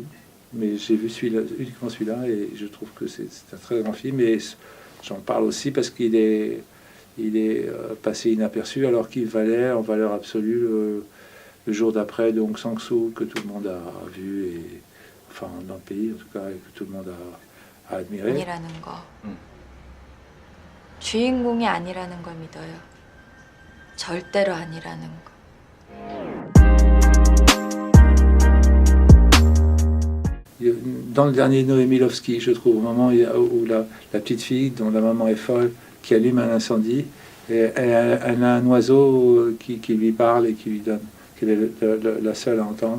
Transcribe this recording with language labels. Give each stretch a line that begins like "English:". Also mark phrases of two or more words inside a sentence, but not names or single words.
French: Mais j'ai vu uniquement celui-là, et je trouve que c'est un très grand film, et j'en parle aussi parce qu'il est passé inaperçu, alors qu'il valait en valeur absolue le jour d'après de Hong Sang-soo, que tout le monde a vu, et enfin dans le pays en tout cas, et que tout le monde a admiré.
Korean: 아니라는 거. 주인공이 아니라는 걸 믿어요. 절대로 아니라는 거.
French: Dans le dernier Noémie Lovski, je trouve, au moment où la petite fille, dont la maman est folle, qui allume un incendie, et elle a un oiseau qui lui parle et qui lui donne, qu'elle est la seule à entendre.